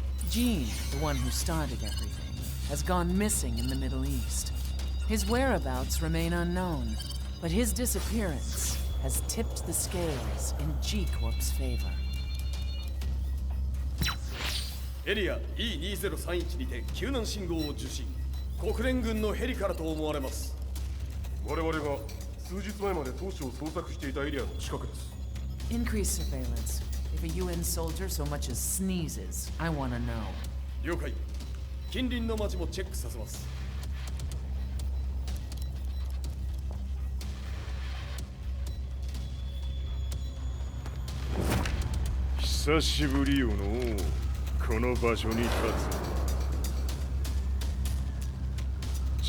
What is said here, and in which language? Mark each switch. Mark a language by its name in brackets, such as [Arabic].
[English] Jin, the one who started everything, has gone missing in the Middle East. His whereabouts remain unknown, but his disappearance has tipped the scales in G Corp's favor. [Japanese] エリア E2031 にて救難信号を受信。国連軍のヘリからと思われます。我々が数日前まで当初を捜索していたエリアの近くです。 [English] Increase surveillance. If a UN soldier so much as sneezes, I want to know. [Japanese] 了解。近隣の町もチェックさせます。久しぶりよのこの場所に立つ。